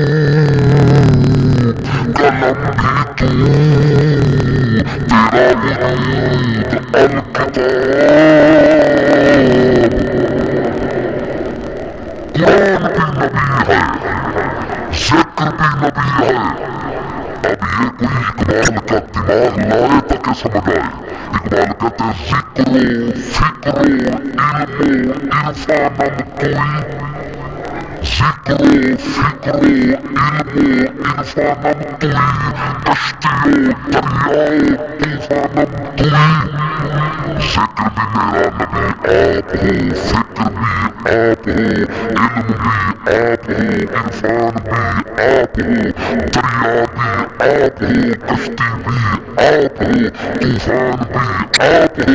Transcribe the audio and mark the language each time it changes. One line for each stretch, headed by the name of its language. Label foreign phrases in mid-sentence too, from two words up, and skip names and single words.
Urdu: قلم بھی تو تیرا وجود الکتاب، قرآن بھی نبی ہے، ذکر بھی نبی ہے۔ اب یہ کوئی اقبال کا دماغ لائے تاکہ سمجھ آئے۔
Persian: اقبال کہتے ذکر و فکر و علم و عرفانم کوئی، ذکر و فکر و علم و عرفانم کوئی، کشتی و دریا و طوفانم کوئی۔
Urdu: ذکر بھی میرا نبی آپ ہو، فکر بھی آپ ہو، علم بھی آپ ہو، عرفان بھی آپ ہو، دریا بھی آپ ہو، کشتی بھی آپ ہو، طوفان بھی آپ ہو۔